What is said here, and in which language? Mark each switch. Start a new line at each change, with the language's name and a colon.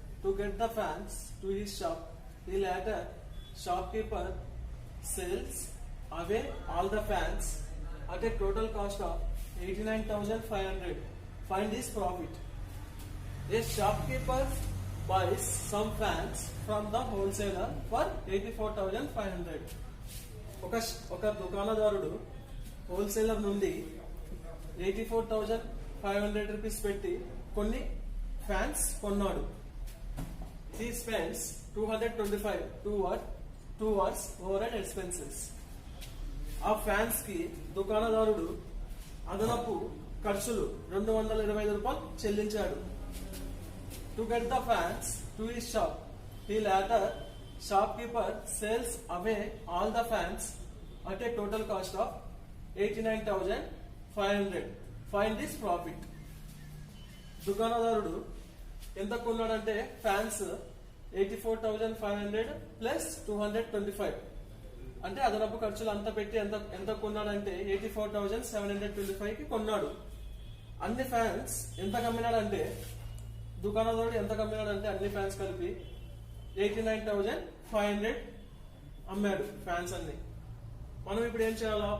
English: To get the fans to his shop, the latter shopkeeper sells away all the fans at a total cost of 89,500. Find his profit. A shopkeeper buys some fans from the wholesaler for 84,500.
Telugu: ఒక దుకాణదారుడు wholesaler నుండి 84,500 rupees పెట్టి కొన్ని fans కొన్నాడు.
English: He spends 225 towards overhead expenses.
Telugu: ఆ fans కి దుకాణదారుడు అదనపు ఖర్చులు 225 రూపాయలు చెల్లించాడు.
English: To get the fans to his shop, the latter shopkeeper sells away all the fans at a total cost of 89,500. Find this profit.
Telugu: దుకాణదారుడు ఎంత కొన్నాడంటే fans 84,500 plus 225 అంటే అదనపు ఖర్చులు అంతా పెట్టి ఎంత కొన్నాడంటే 84,725 కి కొన్నాడు. అన్ని ఫ్యాన్స్ ఎంత కమ్మినాడంటే దుకాణదారుడు ఎంత కమ్మినాడంటే అన్ని ఫ్యాన్స్ కలిపి 89,500 అమ్మాడు ఫ్యాన్స్ అన్ని. మనం ఇప్పుడు ఏం చేయాలా?